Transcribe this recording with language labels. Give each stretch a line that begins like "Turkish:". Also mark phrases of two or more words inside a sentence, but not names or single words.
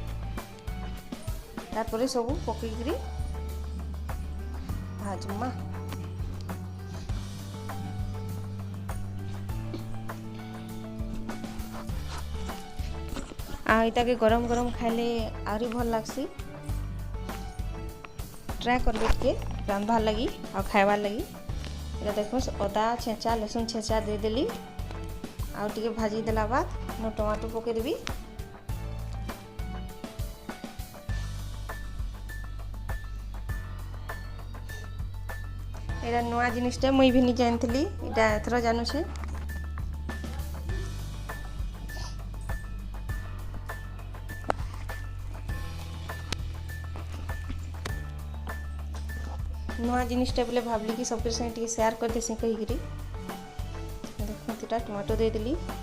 Sambalpuri: ତାପର ସବ ପକଇ କରି ଭାଜମା। ଆ ଇତା କେ ଗରମ ଗରମ ଖାଇଲେ ଆରି ଭଲ ଲାଗସି। ଟ୍ରାଇ କରବେ କେ ରାନ୍ଧବାର ଲଗି ଆ ଖାଇବାର ଲଗି। ଏଟା ଦେଖୋ ଅଦା ଛେଚା ଲହସୁନ ଛେଚା ଦେ ଦେଲି। ଆ ଟିକେ ଭାଜି ଦେଲା ବାଦ ନ ଟମାଟୋ ପକେ ଦେବି। ଏଟା ନୁଆ ଜିନିସଟା ମୁଇ ଭି ନି ଜାନଥଲି, ଏଟା ଏଥରୋ ଜାନୁ ଛେ। ନୁଆ ଜିନିସଟା ବୋଲେ ଭାବଲି କି ସବକେ ସଙ୍ଗେ ଟିକେ ଶେୟର କର ଦେସି କହି ଗିରି। ଦେଖୋ ତୀଟା ଟମାଟୋ ଦେ ଦେଲି।